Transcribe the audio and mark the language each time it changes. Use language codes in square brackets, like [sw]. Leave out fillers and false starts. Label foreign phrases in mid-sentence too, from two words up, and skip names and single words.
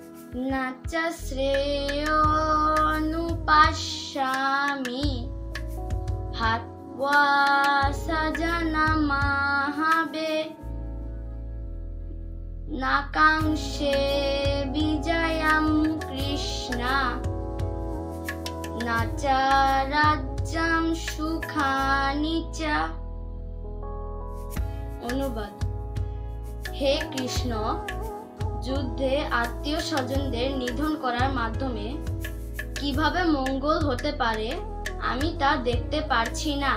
[sa] न च श्रेयोऽनुपश्यामि हत्वा स्वजनमाहवे न काङ्क्षे विजयं कृष्ण न च राज्यं सुखानि च। [bn] অনুবাদ: হে কৃষ্ণ, যুদ্ধে আত্মীয় স্বজনদের নিধন করার মাধ্যমে কিভাবে মঙ্গল হতে পারে আমি তা দেখতে পারছি না।